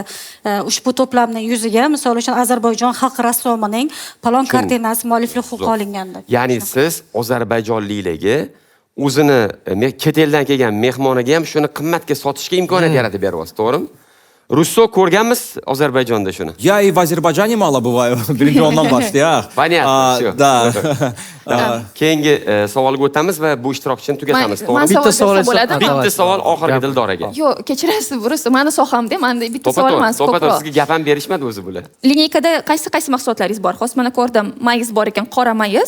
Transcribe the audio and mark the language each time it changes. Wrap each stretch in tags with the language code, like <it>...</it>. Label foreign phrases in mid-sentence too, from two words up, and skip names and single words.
<uz>Ushbu to'plamning yuziga, misol uchun Ozarbayjon xalq rassomining palon kartinasi mualliflik huquqi olinganda. Ya'ni siz ozarbayjonliklarga o'zini chet eldan kelgan mehmoniga ham shuni qimmatga sotishga imkoniyat yaratib beryapsiz, to'g'rimi? Russo ko'rganmiz Ozarbayjonda shuni.</uz> <ru>Я и в Азербайджане мало бываю.</ru> <uz>Birinchi o'ndan boshlayaq.</uz> <ru>Понятно, да.</ru> <uz>Keyingi savolga o'tamiz va bu ishtirokchini tugatamiz, to'g'rimi? Bitta savol bo'ladi. Bitta savol oxirgi Dildoraga. Yo'q, kechirasiz, Russo, meni sohamda, menda bitta savol emas, ko'proq. Sizga gap ham berishmadi o'zi bular. Lineykada qaysi mahsulotlaringiz bor? Hozir mana ko'rdim, mayiz bor ekan, qora mayiz.</uz>